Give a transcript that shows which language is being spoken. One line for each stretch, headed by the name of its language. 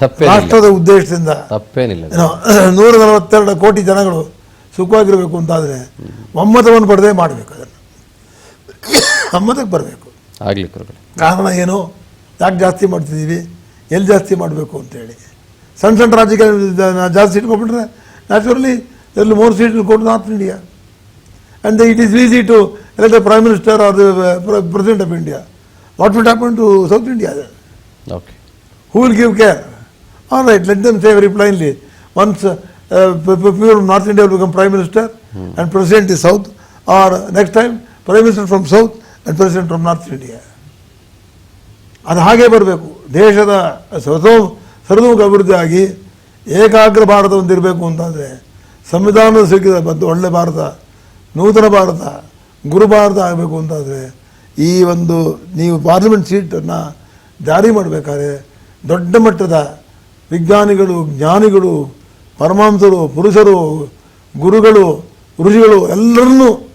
Kannada: ರಾಷ್ಟ್ರದ ಉದ್ದೇಶದಿಂದ 142 ಕೋಟಿ ಜನಗಳು ಸುಖವಾಗಿರಬೇಕು ಅಂತಾದರೆ ಒಮ್ಮತವನ್ನು ಪಡೆದೇ ಮಾಡಬೇಕು. ಅದನ್ನು ಒಮ್ಮತಕ್ಕೆ ಬರಬೇಕು. ಕಾರಣ ಏನು, ಯಾಕೆ ಜಾಸ್ತಿ ಮಾಡ್ತಿದ್ದೀವಿ, ಎಲ್ಲಿ ಜಾಸ್ತಿ ಮಾಡಬೇಕು ಅಂತೇಳಿ. ಸಣ್ಣ ರಾಜ್ಯಕ್ಕೆ ಜಾಸ್ತಿ ಇಟ್ಕೊಂಡ್ಬಿಟ್ರೆ naturally
English: there will be more seats will go to North India. And it is easy to elect a Prime Minister or the President of India. What will happen to South India then? Okay. Who will give care? All right, let them say very plainly. Once people from North India will become Prime Minister and President is South, or next time Prime Minister from South and President from North India.
Kannada: ಅದು ಹಾಗೆ ಬರಬೇಕು. ದೇಶದ ಸರ್ವತೋಮುಖ ಅಭಿವೃದ್ಧಿ ಆಗಿ ಏಕಾಗ್ರ ಭಾರತ ಹೊಂದಿರಬೇಕು ಅಂತಂದರೆ ಸಂವಿಧಾನದ ಸಿಕ್ಕಿದ ಒಳ್ಳೆ ಭಾರತ, ನೂತನ ಭಾರತ, ಗುರು ಭಾರತ ಆಗಬೇಕು ಅಂತಾದರೆ ಈ ಒಂದು ನೀವು ಪಾರ್ಲಿಮೆಂಟ್ ಸೀಟನ್ನು ಜಾರಿ ಮಾಡಬೇಕಾದ್ರೆ ದೊಡ್ಡ ಮಟ್ಟದ ವಿಜ್ಞಾನಿಗಳು, ಜ್ಞಾನಿಗಳು, ಪರಮಾಂಸರು, ಪುರುಷರು, ಗುರುಗಳು, ಋಷಿಗಳು ಎಲ್ಲರನ್ನೂ